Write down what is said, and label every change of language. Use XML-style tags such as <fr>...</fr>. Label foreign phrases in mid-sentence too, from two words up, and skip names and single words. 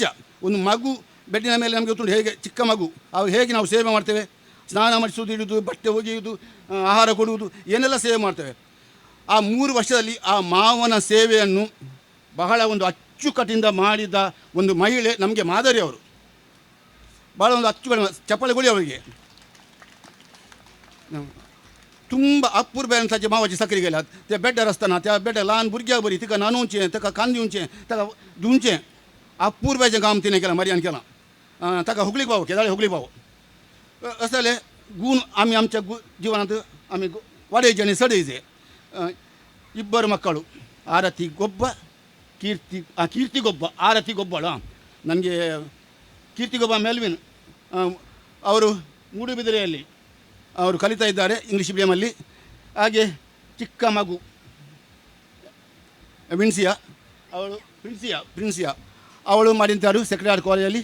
<kn>ಒಂದು ಮಗು ಬೆಡ್ಡಿನ ಮೇಲೆ ನಮಗೆ ಗೊತ್ತುಂಟು ಹೇಗೆ, ಚಿಕ್ಕ ಮಗು, ಅವ್ರು ಹೇಗೆ ನಾವು ಸೇವೆ ಮಾಡ್ತೇವೆ, ಸ್ನಾನ ಮಾಡಿಸೋದು, ಇಡುವುದು, ಬಟ್ಟೆ ಒಗೆಯುವುದು, ಆಹಾರ ಕೊಡುವುದು, ಏನೆಲ್ಲ ಸೇವೆ ಮಾಡ್ತೇವೆ. ಆ 3 ವರ್ಷದಲ್ಲಿ ಆ ಮಾವನ ಸೇವೆಯನ್ನು ಬಹಳ ಒಂದು ಅಚ್ಚುಕಟ್ಟಿಂದ ಮಾಡಿದ ಒಂದು ಮಹಿಳೆ ನಮಗೆ ಮಾದರಿ. ಅವರು ಭಾಳ ಒಂದು ಅಚ್ಚುಕಟ್ಟು, ಚಪ್ಪಳೆಗೊಳಿ ಅವರಿಗೆ.</kn> <kok>ತುಂಬ अपूर्व ताचे मावाची साखरी गेल्यात. ते बेड्डार आसतना त्या बेड्डार ल्हान भुरग्यां बरी तिका न्हाणोवचें, ताका कांदिवचें, ताका धुवचें, अपूर्वाचें काम तिणें केलां, मरियान केलां. ताका होगलीक भाव, केदाळे होगलीक भाव. असले गूण आमी आमच्या जिवनांत आमी वाडयचे आनी सडयचे.</kok> <kn>2 ಮಕ್ಕಳು, ಆರತಿ ಗೊಬ್ಬ, ಕೀರ್ತಿ ಗೊಬ್ಬ, ಆರತಿ ಗೊಬ್ಬಳ. ನನಗೆ ಕೀರ್ತಿ ಗೊಬ್ಬ ಮೆಲ್ವಿನ್ ಅವರು ಮೂಡುಬಿದಿರೆಯಲ್ಲಿ ಅವರು ಕಲಿತಾ ಇದ್ದಾರೆ ಇಂಗ್ಲೀಷ್ ಮೀಡಿಯಮಲ್ಲಿ. ಹಾಗೆ ಚಿಕ್ಕ ಮಗು ವಿನ್ಸಿಯಾ ಅವಳು ಪ್ರಿನ್ಸಿಯಾ ಅವಳು ಮಾಡಿದ್ದಾರು ಸೆಕ್ರೆಟರಿ ಕಾಲೇಜಲ್ಲಿ.</kn>